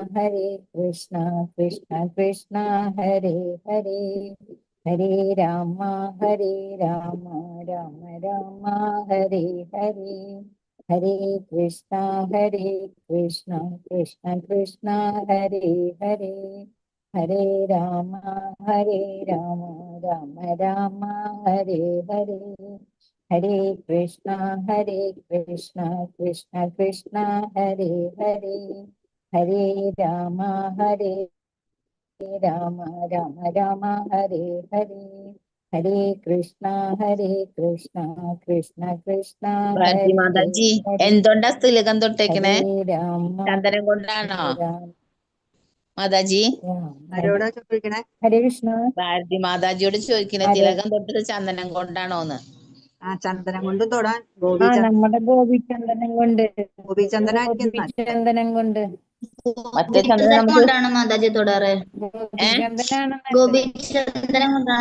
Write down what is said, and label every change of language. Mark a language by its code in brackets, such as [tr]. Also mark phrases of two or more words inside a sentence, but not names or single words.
[sa] कृष्णा कृष्णा हरे हरे, हरे राम राम राम हरे हरे, हरे कृष्णा कृष्णा कृष्णा हरे हरे, हरे राम राम राम हरे हरे, हरे कृष्णा कृष्णा हरे हरे, हरे राम राम राम हरे हरे, हरे कृष्णा कृष्णा [ml] ഭാരതി [sa] हरे [ml] മാതാജി [sa] हरे, [ml] എന്തുകൊണ്ടാ തിലകം തൊട്ടേക്കണേ? [sa] हरे राम [ml] ചന്ദനം കൊണ്ടാണോ [sa] राम [ml] മാതാജി? ആരോടാ ചോദിക്കണേ? [sa] हरे कृष्ण। [ml] ഭാരതി മാതാജിയോട് ചോദിക്കണേ, അതെ, തിലകം തൊട്ടത് ചന്ദനം കൊണ്ടാണോന്ന്. ആ ചന്ദനം കൊണ്ട് തൊടാൻ നമ്മുടെ ഗോപിചന്ദനം കൊണ്ട്, ഗോപിചന്ദനായിരിക്കും. ചന്ദനം കൊണ്ട്, മറ്റേ ചന്ദനം നമുക്ക് കൊണ്ടാണ് മാതാജി തൊടാറ്. ഗോപിചന്ദനാണ് നല്ലത്. ഗോപിചന്ദനം കൊണ്ടാണ്